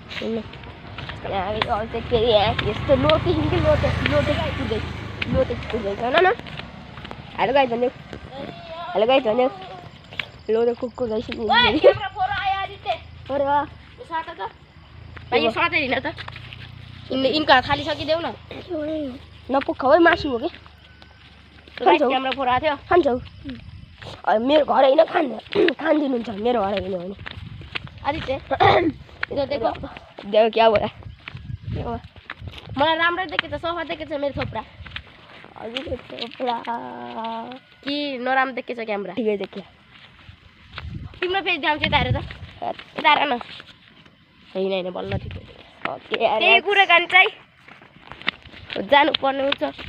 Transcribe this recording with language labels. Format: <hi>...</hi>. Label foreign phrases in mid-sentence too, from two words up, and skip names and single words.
<ne>अभिषेक फेरि यहाँ यस्तो लोटे हिँड्दै लोटे कुद्दै न</ne> <en>hello guys</en> <ne>भन्यो</ne> <en>hello guys</en> <ne>भन्यो लोटे कुकुर गइसक्यो अरे वाह भाइ यो साथै हिँड त इनको हात खाली सकिदेऊ न नपुग्छ है मासु हो कि क्यामेरा फोर आएको थियो खान्छौ मेरो घर होइन खानिदिनुहुन्छ मेरो घर होइन भने</ne> <hi>आदित्य इधर देखो देखो क्या बोला</hi> <ne>मलाई राम्रै देखेछ सफा देखेछ मेरो थोप्रा हजुर थोप्रा कि नराम्रो देखेछ क्यामेरा ठिकै देखियो तिम्रो फेरि ध्यान चाहिँ हेर त यता न होइन बल्ल ठिक त्यही कुराकानी चाहिँ जानुपर्ने हुन्छ</ne>